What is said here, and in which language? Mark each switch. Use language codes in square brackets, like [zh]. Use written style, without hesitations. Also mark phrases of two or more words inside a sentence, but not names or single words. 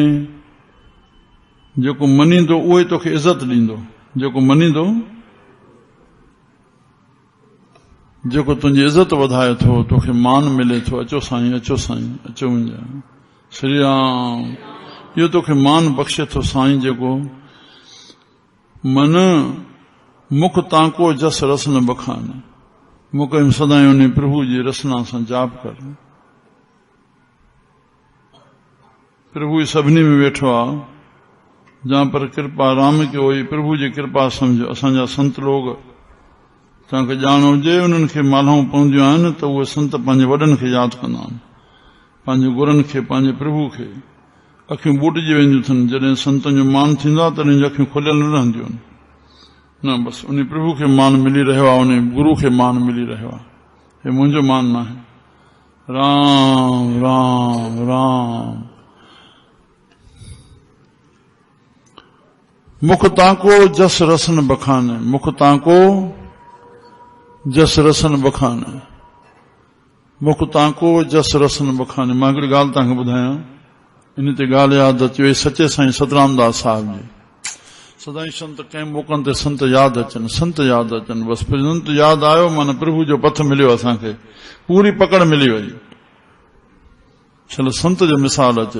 [sd] जेको मञींदो उहो ई तोखे इज़त ॾींदो, जेको मञींदो, जेको तुंहिंजी इज़त वधाए थो, तोखे मान मिले थो। अचो साईं, अचो साईं, अचो मुंहिंजा श्री राम। इहो तोखे मान बख़्शे थो साईं। [pa] ਜੇਕੋ ਮਨ ਮੁਖ ਤਾਂਕੋ ਜਸ ਰਸ ਨ ਬਖਾਨੇ, [sd] मुख सदाई उन प्रभु जी रसना सां जाप कर। प्रभु सभिनी में वेठो आहे, [hi] जहां पर कृपा राम की हुई, [sd] प्रभु जी कृपा समझो। असांजा संत लोग तव्हांखे ॼाण हुजे, उन्हनि खे मालाऊं पवंदियूं आहिनि त उहे संत पंहिंजे वॾनि खे यादि कंदा आहिनि, पंहिंजे गुरनि खे, पंहिंजे प्रभु खे। अखियूं ॿुॾिजी वेंदियूं अथनि। जॾहिं संतनि जो मान थींदो आहे तॾहिं अखियूं खुलियल न रहंदियूं आहिनि। न बसि उन प्रभु खे मान मिली रहियो आहे, उन गुरु खे मान मिली रहियो आहे। हे मुंहिंजो मान न आहे। राम राम राम। [pa] ਮੁਖ ਤਾਕੋ ਜਸ ਰਸਨ ਬਖਾਨੇ, ਮੁਖ ਤਾਕੋ ਜਸ ਰਸਨ ਬਖਾਨੇ, ਮੁਖ ਤਾਕੋ ਜਸ ਰਸਨ ਬਖਾਨੇ। [sd] मां हिकिड़ी ॻाल्हि तव्हांखे ॿुधायां, इन ते ॻाल्हि यादि अचे। सचे साईं सतराम दास साहिब जी सदाई संत कंहिं मौक़नि ते संत यादि अचनि, संत यादि अचनि। बसि संत यादि आयो माना प्रभु जो पथ मिलियो, असांखे पूरी पकड़ मिली वई। चलो संत जो मिसाल अचे।